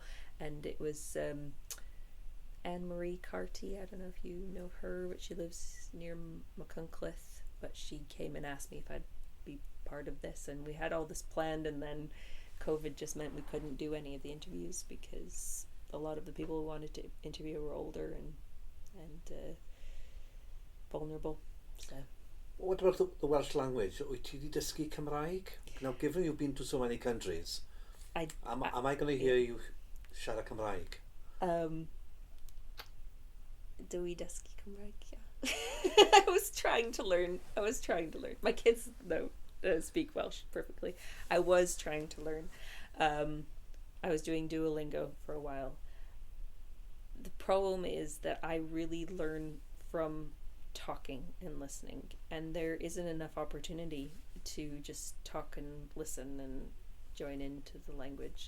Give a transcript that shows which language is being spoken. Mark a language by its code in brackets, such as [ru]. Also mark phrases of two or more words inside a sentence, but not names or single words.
[en] And it was Anne-Marie Carty, I don't know if you know her, but she lives near McCuncliffe, but she came and asked me if I'd be part of this, and we had all this planned, and then COVID just meant we couldn't do any of the interviews because a lot of the people who wanted to interview were older and vulnerable. So what about the Welsh language? [cy] Wyt ti 'di dysgu Cymraeg? [en] Now, given you've been to so many countries, am I going to hear you [cy] siarad Cymraeg? [en] Do we [cy] dysgu Cymraeg? [en] Yeah. I was trying to learn. My kids don't speak Welsh perfectly. I was trying to learn. I was doing Duolingo for a while. The problem is that I really learn from talking and listening, and there isn't enough opportunity to just talk and listen and join into the language.